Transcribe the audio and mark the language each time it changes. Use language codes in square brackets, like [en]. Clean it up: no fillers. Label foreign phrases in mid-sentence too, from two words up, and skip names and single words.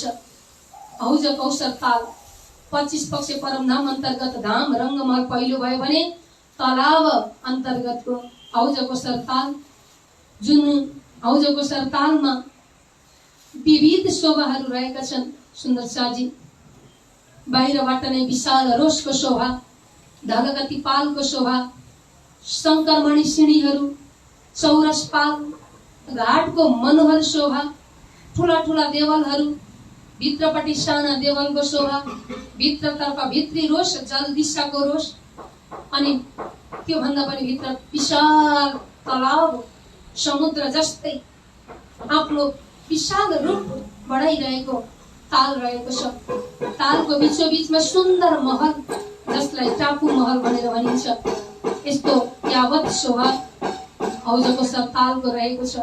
[ne] अहुजकोसर ताल 25 पक्ष परमधाम अन्तर्गत धाम रङ्गमहल पहिलो भयो भने तलाव अन्तर्गतको अहुजकोसर ताल, जुन अहुजकोसर तालमा विविध शोभाहरू रहेका छन् सुन्दर साजी। बाहिरबाट नै विशाल रोषको शोभा, धगगती पालको शोभा, शङ्करमणि सिँढीहरू, चौरस पाल, घाटको मनोहर शोभा, ठुला ठुला देवलहरू, भित्रपट्टि साना देवलको शोभा, भित्रतर्फ भित्री रोष, जल दिशाको रोष, अनि त्यो भन्दा पनि भित्र विशाल तलाव, समुद्र जस्तै आफ्नो विशाल रूप बढाइरहेको ताल रहेको छ। तालको बीचोबीचमा सुन्दर महल, जसलाई टापु महल भनेर भनिन्छ, यस्तो यावत शोभा अहुजकोसर तालको रहेको छ।